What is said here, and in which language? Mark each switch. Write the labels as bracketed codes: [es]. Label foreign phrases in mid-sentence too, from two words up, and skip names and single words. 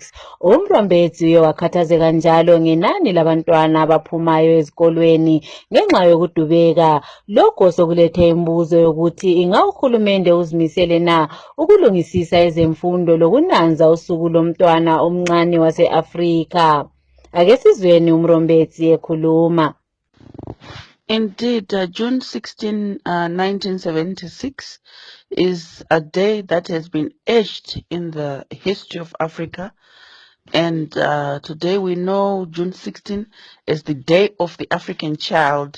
[nd] uMrombetsi uye wakhathazeka njalo ngenani labantwana abaphumayo ezikolweni ngenxa yokudubeka. Lokho sokulethe imbuzo yokuthi inga uhulumende uzimisele na ukulungisisa ezemfundo lokunanza usuku lomntwana omncane wase-Afrika. Ake sizweni uMrombetsi ekhuluma. [en] Indeed, June 16, 1976 is a day that has been etched in the history of Africa. And today we know June 16 as the Day of the African Child.